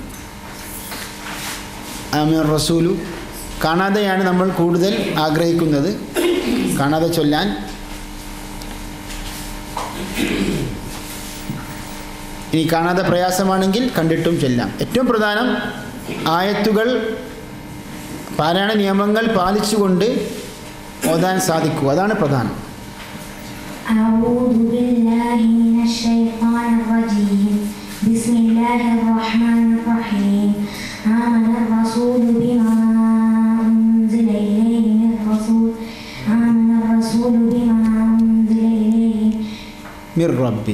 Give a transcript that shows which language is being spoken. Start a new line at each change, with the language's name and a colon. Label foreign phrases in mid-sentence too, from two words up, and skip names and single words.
Arabic: آمن الرسول
Malayalam: കാണാതെയാണ് നമ്മൾ കൂടുതൽ ആഗ്രഹിക്കുന്നത്, കാണാതെ ചൊല്ലാൻ. ഇനി കാണാതെ പ്രയാസമാണെങ്കിൽ കണ്ടിട്ടും ചൊല്ലാം. ഏറ്റവും പ്രധാനം ആയത്തുകൾ പാരായണ നിയമങ്ങൾ പാലിച്ചുകൊണ്ട് ഓതാൻ സാധിക്കുക, അതാണ് പ്രധാനം.
Arabic: أعوذ بالله من الشيطان الرجيم. بسم الله الرحمن الرحيم. آمن الرسول بما أنزل إليه من رسول من ربه